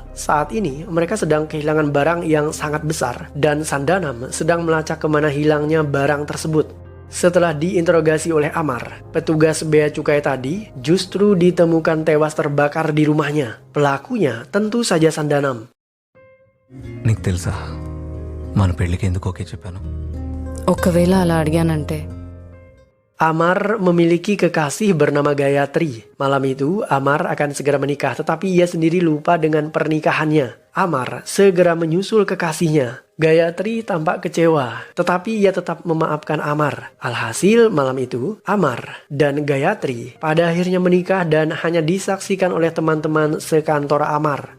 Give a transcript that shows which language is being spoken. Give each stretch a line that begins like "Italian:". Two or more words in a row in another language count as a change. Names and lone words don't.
Indonesian: Saat ini, mereka sedang kehilangan barang yang sangat besar dan Sandanam sedang melacak kemana hilangnya barang tersebut. Setelah diinterogasi oleh Amar, petugas bea cukai tadi justru ditemukan tewas terbakar di rumahnya. Pelakunya tentu saja Sandanam.
Telugu: నీకు తెలుసా మన పెళ్ళికి ఎందుకు ఓకే చెప్పాను? ఒకవేళ అలా అడిగానంటే
Indonesian: Amar memiliki kekasih bernama Gayatri. Malam itu, Amar akan segera menikah, tetapi ia sendiri lupa dengan pernikahannya. Amar segera menyusul kekasihnya. Gayatri tampak kecewa, tetapi ia tetap memaafkan Amar. Alhasil, malam itu, Amar dan Gayatri pada akhirnya menikah dan hanya disaksikan oleh teman-teman sekantor Amar.